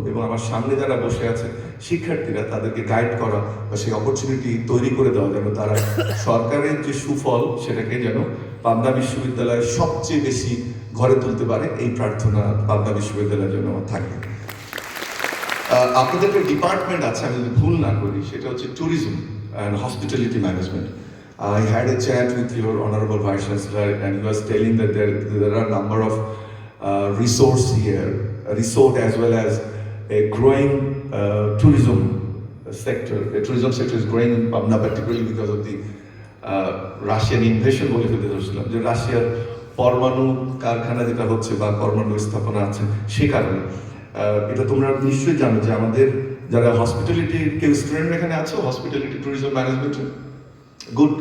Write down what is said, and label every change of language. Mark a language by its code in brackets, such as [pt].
[bn] এবং আমার সামনে যারা বসে আছে শিক্ষার্থীরা, তাদেরকে গাইড করা বা সেই অপরচুনিটি তৈরি করে দেওয়া, যেন তারা সরকারের যে সুফল সেটাকে যেন পাবনা বিশ্ববিদ্যালয়ের সবচেয়ে বেশি ঘরে তুলতে পারে, এই প্রার্থনা পাবনা বিশ্ববিদ্যালয়ের জন্য আমার থাকবে। আপনাদের একটা ডিপার্টমেন্ট আছে, আমি যদি ভুল না করি, সেটা হচ্ছে tourism [en] and hospitality management. I had a chat with your Honorable Vice Chancellor, and he was telling that there are a number of resorts here, a resort as well as a growing tourism sector. The tourism sector is growing in Pabna, particularly because of the Russian invasion [bn] বলে ফেলতে চাচ্ছিলাম, যে রাশিয়ার পরমাণু কারখানা যেটা হচ্ছে বা পরমাণু স্থাপনা আছে, সে কারণে। এটা তোমরা নিশ্চয়ই জানো যে আমাদের যারা হসপিটালিটি, কেউ স্টুডেন্ট এখানে আছো হসপিটালিটি ট্যুরিজম ম্যানেজমেন্ট, গুড।